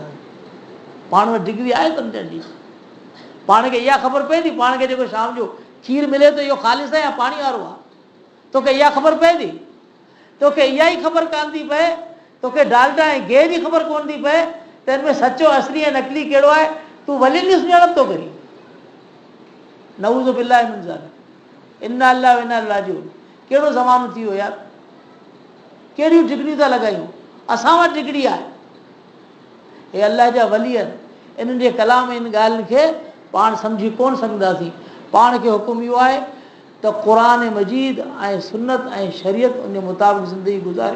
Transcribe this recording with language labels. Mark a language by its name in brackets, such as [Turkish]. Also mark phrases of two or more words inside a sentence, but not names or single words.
[Sindhi] पाण वटि डिग्री आहे सम्झण जी? पाण खे इहा ख़बर पए थी पाण खे जेको शाम जो खीर मिले थो इहो ख़ालिस आहे या पाणी वारो आहे? तोखे इहा ख़बर पए थी? तोखे इहा ई ख़बर कान थी पए, तोखे डालडा ऐं गिह जी ख़बर कोन थी पए त हिन में सचो असली ऐं नकली कहिड़ो आहे? तूं वलियुनि जी सुञाणप थो करी। [Arabic] نعوذ بالله من ذلك، إنا لله وإنا إليه راجعون. [Sindhi] कहिड़ो ज़मानो थी वियो यार, कहिड़ियूं डिग्रियूं था लॻायूं? असां वटि डिग्री आहे। हे अलाह जा वली आहिनि, इन्हनि जे कलाम इन ॻाल्हियुनि खे पाण सम्झी कोन सघंदासीं। पाण खे हुकुम इहो आहे त क़ुर मजीद ऐं सुन्नत ऐं शरीयत उन जे मुताबिक़ ज़िंदगी गुज़ारियूं।